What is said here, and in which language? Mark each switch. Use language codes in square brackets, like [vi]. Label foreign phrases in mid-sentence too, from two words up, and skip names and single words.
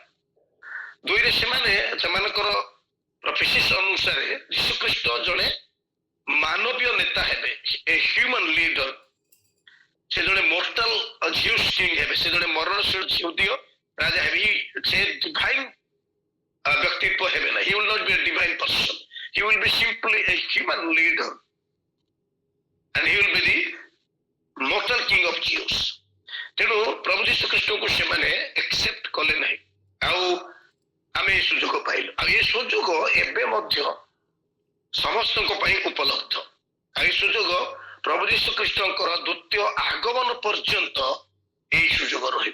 [or] ଦୁଇରେ ସେମାନେ ସେମାନଙ୍କର ଫିସିକ୍ସ ଅନୁସାରେ ଯୀଶୁଖ୍ରୀଷ୍ଟ ଜଣେ ମାନବୀୟ ନେତା ହେବେ, [en] a human leader. [or] ସେ ଜଣେ [en] mortal Jews king [or] ହେବେ, ସେ ଜଣେ ମରଣଶୀଳ ଜିହୁଦୀୟ ରାଜା ହେବେ। ସେ ଡିଭାଇନ ବ୍ୟକ୍ତିତ୍ୱ ହେବେ ନା। [en] He will not be a divine person, he will be simply a human leader and he will be the mortal king of Jews. [or] ତେଣୁ ପ୍ରଭୁ ଯୀଶୁ ଖ୍ରୀଷ୍ଟଙ୍କୁ ସେମାନେ ଏକ୍ସେପ୍ଟ କଲେ ନାହିଁ, ଆଉ ଆମେ ଏ ସୁଯୋଗ ପାଇଲୁ। ଆଉ ଏ ସୁଯୋଗ ଏବେ ମଧ୍ୟ ସମସ୍ତଙ୍କ ପାଇଁ ଉପଲବ୍ଧ। ଆଉ ଏ ସୁଯୋଗ ପ୍ରଭୁ ଯୀଶୁ ଖ୍ରୀଷ୍ଟଙ୍କର ଦ୍ୱିତୀୟ ଆଗମନ ପର୍ଯ୍ୟନ୍ତ ଏଇ ସୁଯୋଗ ରହିବ।